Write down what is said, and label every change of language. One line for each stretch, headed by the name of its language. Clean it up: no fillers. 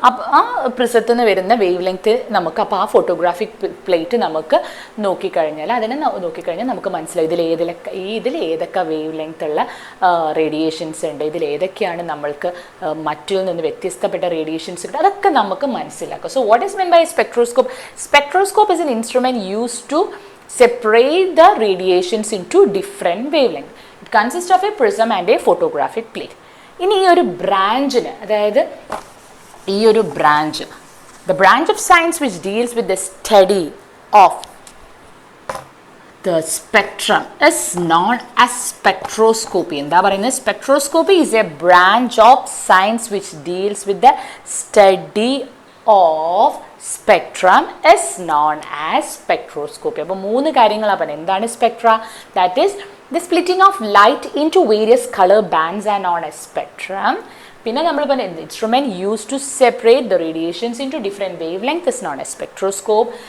Malayalam: അപ്പോൾ ആ പ്രിസത്തിൽ നിന്ന് വരുന്ന വേവ് ലെങ്ത് നമുക്ക്, അപ്പോൾ ആ ഫോട്ടോഗ്രാഫിക് പ്ലേറ്റ് നമുക്ക് നോക്കിക്കഴിഞ്ഞാൽ നമുക്ക് മനസ്സിലാവും ഇതിൽ ഏതൊക്കെ വേവ് ലെങ്ത് ഉള്ള റേഡിയേഷൻസ് ഉണ്ട്, ഇതിൽ ഏതൊക്കെയാണ് നമ്മൾക്ക് മറ്റിൽ നിന്ന് വ്യത്യസ്തപ്പെട്ട റേഡിയേഷൻസ് ഉണ്ട്, അതൊക്കെ നമുക്ക് മനസ്സിലാക്കാം.
English: So what is mean by spectroscope? Spectroscope is an instrument used to separate the radiations into different wavelengths. It consists of a prism and a photographic plate.
Malayalam: ഇനി ഈ ഒരു ബ്രാഞ്ചിന്, അതായത് ഈ ഒരു branch,
English: the branch of science which deals with the study of the spectrum is known as spectroscopy.
Malayalam: എന്താ പറയുന്നത്?
English: Spectroscopy is a branch of science which deals with the study of spectrum is known as spectroscopy.
Malayalam: അപ്പോൾ 3 കാര്യങ്ങളാണ് പറയുന്നത്. എന്താണ് Spectra?
English: That is the splitting of light into various color bands are known as spectrum.
Malayalam: പിന്നെ നമ്മൾ പറഞ്ഞ
English: Instrument use to separate the radiations into different wavelength is known as spectroscope.